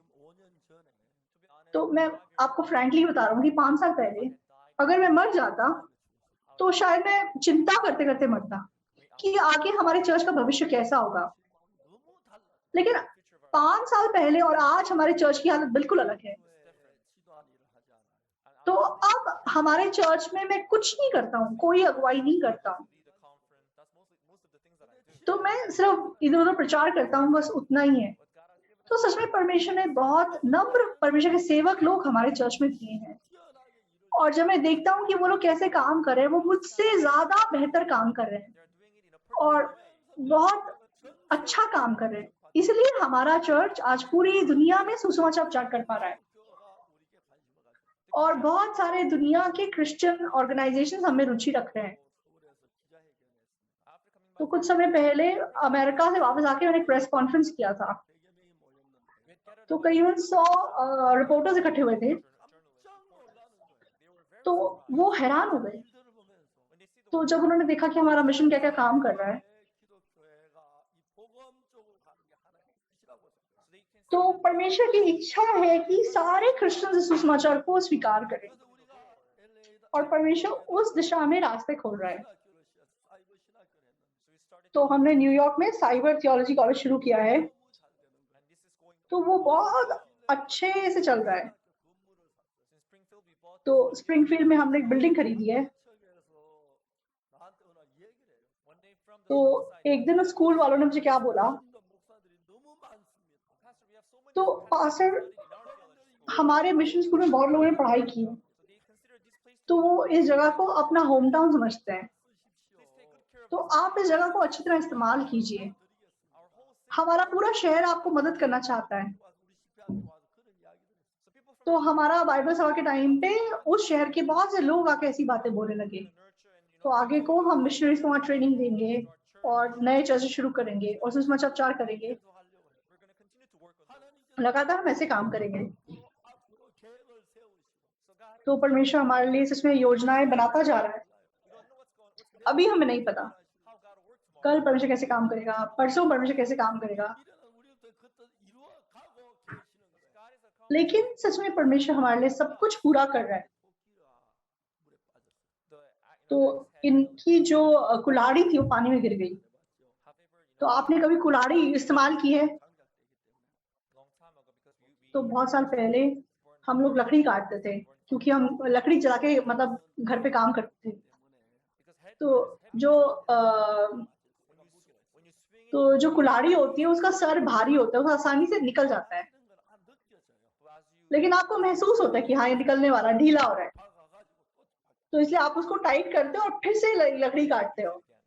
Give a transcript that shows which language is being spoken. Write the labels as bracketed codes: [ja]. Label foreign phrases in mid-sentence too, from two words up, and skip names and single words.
[hi] तो मैं आपको फ्रैंकली बता रहा हूँ कि 5 साल पहले अगर मैं मर जाता, तो शायद मैं चिंता करते करते मरता कि आगे हमारे चर्च का भविष्य कैसा होगा। लेकिन 5 साल पहले और आज हमारे चर्च की हालत बिल्कुल अलग है। [ko] 지도한 일을 하지 않아요. [hi] तो अब हमारे चर्च में मैं कुछ नहीं करता हूँ, कोई अगुवाई नहीं करता हूँ। तो मैं सिर्फ इधर-उधर प्रचार करता हूँ, बस उतना ही है। तो सच में परमेश्वर ने बहुत नम्र परमेश्वर के सेवक लोग हमारे चर्च में दिए हैं। [ko] 뛰어나게 일을 [hi] और जब मैं देखता हूँ कि वो लोग कैसे काम कर रहे हैं, वो मुझसे ज़्यादा बेहतर काम कर रहे हैं और बहुत अच्छा काम कर रहे हैं। इसलिए हमारा चर्च आज पूरी दुनिया में सुसमाचार प्रचार कर पा रहा है [ko] 교회가 우리에게 관심을 가지고 [hi] और बहुत सारे दुनिया के [en] Christian organizations [hi] हमें रुचि रख रहे हैं। [ko] 서울에서 기자회견했습니다. [hi] तो कुछ समय पहले अमेरिका से वापस आके मैंने एक [en] press conference [hi] किया था। [ko] 100여 명이 모였는데 [hi] तो करीबन 100 रिपोर्टर्स इकट्ठे हुए थे। [ko] 깜짝 놀라는 거예요. [hi] तो वो हैरान हो गए। [ko] 일들을 보면서 [hi] तो जब उन्होंने देखा कि हमारा मिशन क्या-क्या काम कर रहा है, [ko] 기독교회가 이 복음 쪽으로 가는 게 하나님의 뜻이라고 생각해요. [hi] तो परमेश्वर की इच्छा है कि सारे क्रिश्चियन सुसमाचार को स्वीकार करें [ko] 그래서 우리가 LA에다 [hi] और परमेश्वर उस दिशा में रास्ते खोल रहा है। [ko] 신학교를 사이버 신학교를 했는데 [hi] तो हमने न्यूयॉर्क में [en] cyber theology college [hi] शुरू किया है। [ko] 너무 잘 되는 거예요. [hi] तो वो बहुत अच्छे से चल रहा है। [ko] 건물을 샀어요. [hi] तो स्प्रिंगफील्ड में हमने एक बिल्डिंग खरीदी है। [ko] 측에서 나한테 오늘 얘기를 해요. [hi] तो एक दिन स्कूल वालों ने मुझे क्या बोला, [ko] 믿는 목사들이 너무 많습니다. [hi] तो पास्टर हमारे मिशन स्कूल में बहुत लोगों ने पढ़ाई की है, तो वो इस जगह को अपना [en] home town [hi] समझते हैं। [ko] 쓰십시오. [hi] तो आप इस जगह को अच्छी तरह इस्तेमाल कीजिए। हमारा पूरा शहर आपको मदद करना चाहता है। [ko] 와서 우리 집회한테 와서 그런 이야기를 했어요. [hi] तो हमारा बाइबल सभा के टाइम पे उस शहर के बहुत से लोग आके ऐसी बातें बोलने लगे। तो आगे को हम मिशनरीज को वहाँ ट्रेनिंग देंगे और नए चर्च शुरू करेंगे और सुसमाचार प्रचार करेंगे। [ko] 계속 하려고 해요. 하나님께서 [hi] लगातार हम ऐसे काम करेंगे। [ko] 앞으로 계획을 세우시고 [hi] तो परमेश्वर हमारे लिए सच में योजनाएं बनाता जा रहा है। अभी हमें नहीं पता कल परमेश्वर कैसे काम करेगा, परसों परमेश्वर कैसे काम करेगा, [ko] 미래는 우리부터 그것도 이루어가고 계시는 거예요. [hi] लेकिन सच में परमेश्वर हमारे लिए सब कुछ पूरा कर रहा है। [ko] 토끼가 물에 빠졌어요. [hi] तो इनकी जो कुल्हाड़ी थी वो पानी में गिर गई। तो आपने कभी कुल्हाड़ी इस्तेमाल की है? तो बहुत साल पहले हम लोग लकड़ी काटते थे क्योंकि हम लकड़ी जला के मतलब घर पे काम करते थे। तो जो कुल्हाड़ी होती है उसका सर भारी होता है, वो आसानी से निकल जाता है, लेकिन आपको महसूस होता है कि हाँ ये निकलने वाला ढीला हो रहा है, तो इसलिए आप उसको टाइट करते हो और फिर से लकड़ी काटते हो।